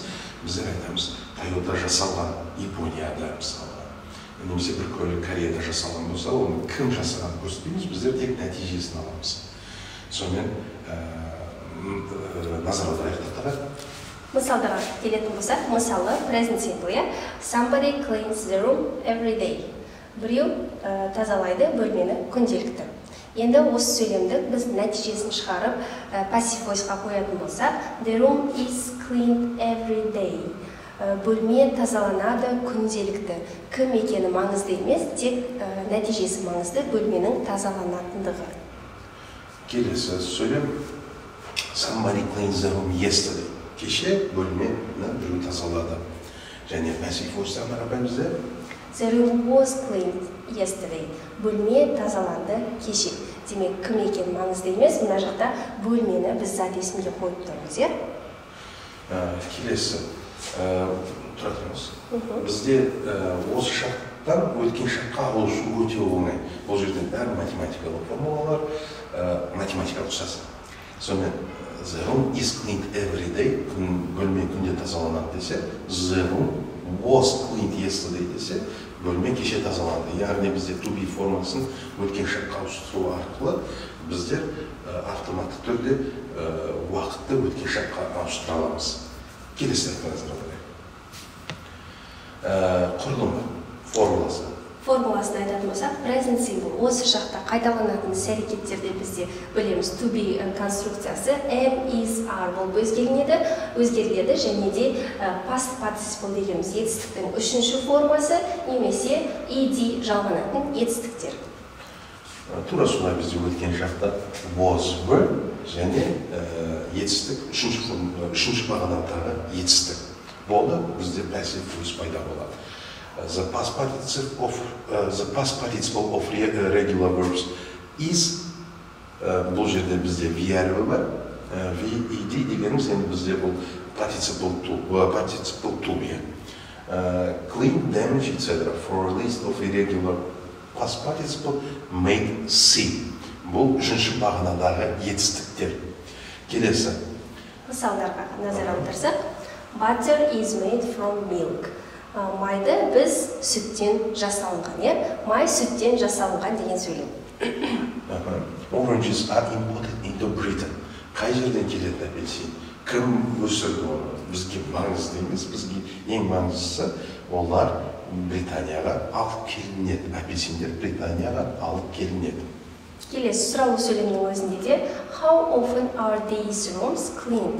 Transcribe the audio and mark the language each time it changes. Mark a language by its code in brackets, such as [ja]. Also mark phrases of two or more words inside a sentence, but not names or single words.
[kk] Біздер айтамыз, Toyota жасалған Японияда мысалы. Немесе бір көлік Кореяда жасалған болса, оны кім жасаған көрсетпейміз, біздер тек нәтижесін аламыз. Сонымен назар аударайық тақтаға. Мысалдарға келетін болсақ, мысалы [en] present simple, somebody cleans the room every day. [kk] Біреу тазалайды бөлмені күнделікті. Енді осы сөйлемді біз нәтижесін шығарып [en] passive voice- [kk] ға қоятын болсақ, [en] the room is cleaned every day. [kk] Бөлме тазаланады күнделікті. Кім екені маңызды емес, тек нәтижесі маңызды, бөлменің тазаланатындығы. Келесі сөйлем [en] somebody cleans the room yesterday. [kk] Кеше бөлмені біреу тазалады. Және [en] passive voice- [kk] тан қарапайым бізде [en] The room was cleaned yesterday. [kk] Бөлме тазаланды кеше. Демек, кім екен маңызды емес, мына жақта бөлмені біз зат есімге қойып тұрмыз, Келесі, тұра тұрмыз. Бізде осы шақтан өткен шаққа ауысу өте оңай. Бұл жерде бәрі математикалық формулалар, математикалық ұқсас. Сонымен, [en] the room is cleaned every day. [kk] Бөлме күнде тазаланады десе, [en] the room was cleaned yesterday [kk] десе, бөлме кеше тазаланды. Яғни бізде [en] to be [kk] формасын өткен шаққа ауыстыру арқылы біздер автоматты түрде уақытты өткен шаққа ауыстыра аламыз. Келесі назар аударайық. Құрылымы, формуласы. Формуласын айтатын болсақ, [en] present simple [kk] осы шақта қайталанатын іс-әрекеттерде бізде білеміз [en] to be [kk] конструкциясы [en] am, is, are [kk] болып өзгеріледі және де [en] past participle [kk] дегеніміз етістіктің үшінші формасы немесе ed жалғанатын етістіктер. Тура солай бізде өткен шақта [en] was, were [kk] және етістік үшінші бағанадағы етістік болды, бізде passive voice пайда болады. [en] The past participle of regular verbs is, [kk] бұл жерде бізде V әрібі бар, VED дегеніміз енді бізде бұл [en] participle to be. Clean, damage, etc. For a list of irregular past participle made C. [kk] Бұл үшінші бағанадағы етістіктер. Келесі. Мысалдарға назар аударсақ, [en] butter is made from milk. [kk] Майды біз сүттен жасалынған, май сүттен жасалынған деген сөйлем. [en] Oranges are imported into Britain. [kk] Қай жерден келеді апельсин? Кім өсірді оны? Бізге маңызды емес, бізге ең маңыздысы олар Британияға алып келінеді. Апельсиндер Британияға алып келінеді. Келесі сұраулы сөйлемнің өзінде де [en] how often are these rooms cleaned?